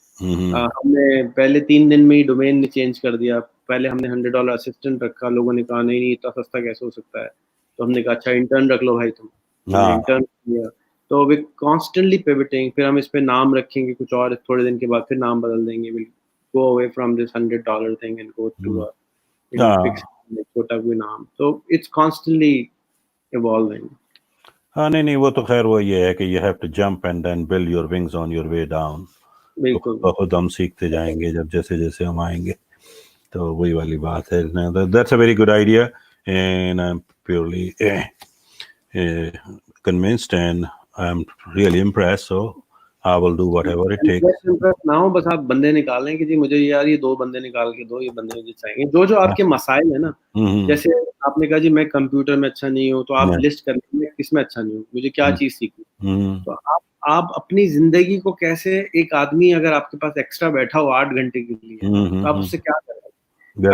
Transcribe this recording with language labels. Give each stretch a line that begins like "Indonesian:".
Urdu: ہم نے پہلے 3 دن میں ہی ڈومین چینج کر دیا. پہلے ہم نے $100 اسسٹنٹ رکھا, لوگوں نے کہا نہیں اتنا سستا کیسے ہو سکتا ہے, تو ہم نے کہا اچھا انٹرن رکھ لو بھائی تم, ہم نے انٹرن کیا. تو
English: we constantly pivoting,
Urdu: پھر ہم اس پہ نام رکھیں گے کچھ اور, تھوڑے دن کے بعد پھر نام بدل دیں گے.
English: we'll go away from this $100 thing and go to a fixed
Urdu: چھوٹا کوئی نام.
English: So it's constantly evolving.
Urdu: ہاں نہیں وہ تو خیر وہ یہ ہے کہ
English: you have to jump and then build your wings on your way down.
Urdu: خود ہم سیکھتے جائیں گے جب جیسے ہم آئیں گے, تو وہی والی بات ہے.
English: That's a very good idea and I'm purely convinced and I'm really impressed. So I will do whatever it takes.
Urdu: نہ ہو, بس آپ بندے نکالیں کہ جی مجھے یار یہ 2 بندے نکال کے دو, یہ بندے مجھے چاہیے. جو آپ کے مسائل ہیں نا, جیسے آپ نے کہا جی میں کمپیوٹر میں اچھا نہیں ہوں, تو آپ لسٹ کر لیں میں کس میں اچھا نہیں ہوں, مجھے کیا چیز سیکھنی. تو آپ اپنی زندگی کو کیسے, ایک آدمی اگر آپ کے پاس ایکسٹرا بیٹھا ہو 8 گھنٹے کے لیے, تو آپ اس سے کیا کریں.